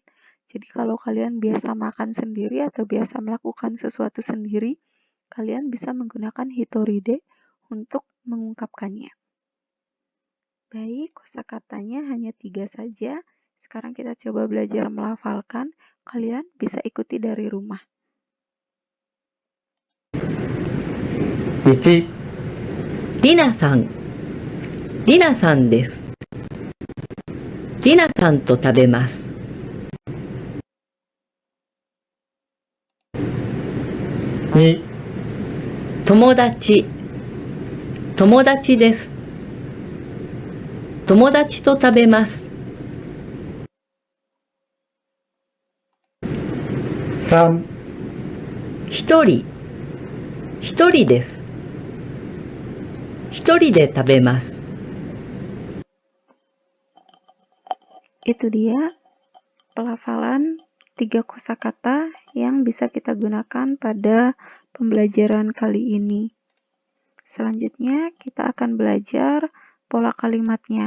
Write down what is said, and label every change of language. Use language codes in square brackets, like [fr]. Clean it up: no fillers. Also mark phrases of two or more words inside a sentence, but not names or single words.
[id] Jadi kalau kalian biasa makan sendiri atau biasa melakukan sesuatu sendiri, kalian bisa menggunakan hitoride untuk mengungkapkannya. Baik, kosakatanya hanya 3 saja. Sekarang kita coba belajar melafalkan. Kalian bisa ikuti dari rumah. [ja] 1、りなさん、りなさんです。りなさんと食べます。 2、友達、友達です。友達と食べます。 3、一人、一人です。一人で食べます。 [id] Itu dia pelafalan 3 kosakata yang bisa kita gunakan pada pembelajaran kali ini. Selanjutnya kita akan belajar pola kalimatnya.